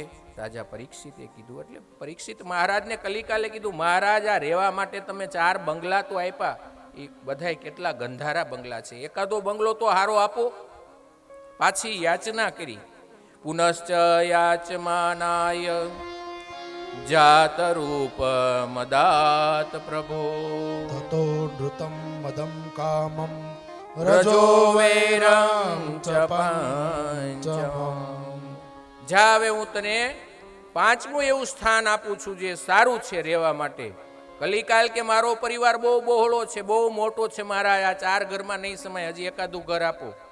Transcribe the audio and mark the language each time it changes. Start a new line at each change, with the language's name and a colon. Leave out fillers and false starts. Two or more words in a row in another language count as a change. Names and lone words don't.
Gujarati: રાજા પરીક્ષિતે કીધું, એટલે પરીક્ષિત મહારાજને કલિકાલે કીધું, મહારાજ આ રહેવા માટે તમે 4 બંગલા તો આપ્યા, એ બધાય કેટલા ગંધારા બંગલા છે, એકાદો બંગલો તો હારો આપો. પાછી યાચના કરી.
Sanskrit: पुनश्च याचमानाय जात रूप मदात प्रभो ततो नृतम मदम कामम रजो वैरम च पंचमम.
Gujarati: જા, હવે હું તને 5મું એવું સ્થાન આપું છું જે સારું છે રહેવા માટે. કલિકાલ કે મારો પરિવાર બહુ બહોળો છે, બહુ મોટો છે, મારા આ 4 ઘરમાં નહીં સમાય, હજી એકાદું ઘર આપો.